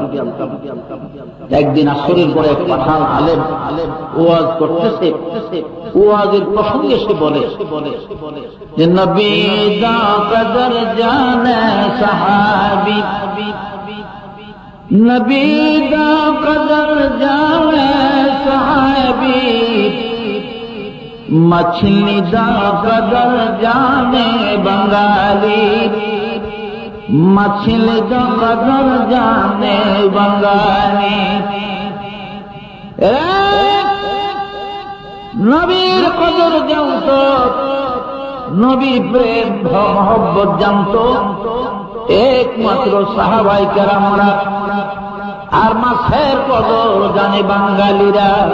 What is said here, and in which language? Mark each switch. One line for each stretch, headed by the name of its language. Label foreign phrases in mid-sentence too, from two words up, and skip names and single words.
Bangla: একদিন আসরের পরে এক পাঠান আলেম ওয়াজ করতেছে, ওয়াজের প্রসঙ্গে সে বলে যে
Punjabi: ਨਬੀ ਦਾ ਕਦਰ ਜਾਣੇ ਸਹਾਬੀ, ਨਬੀ ਦਾ ਕਦਰ ਜਾਣੇ ਸਹਾਬੀ, ਮਛਲੀ ਦਾ ਕਦਰ ਜਾਣੇ ਬੰਗਾਲੀ, ਮਛਲੀ ਦਾ ਕਦਰ ਜਾਣੇ ਬੰਗਾਲੀ।
Bangla: নবীর কদর জানত, নবীর প্রেম মহব্বত জানত একমাত্র সাহাবায়ে কেরামরা, আর মাছের কদর জানে বাঙালিরা।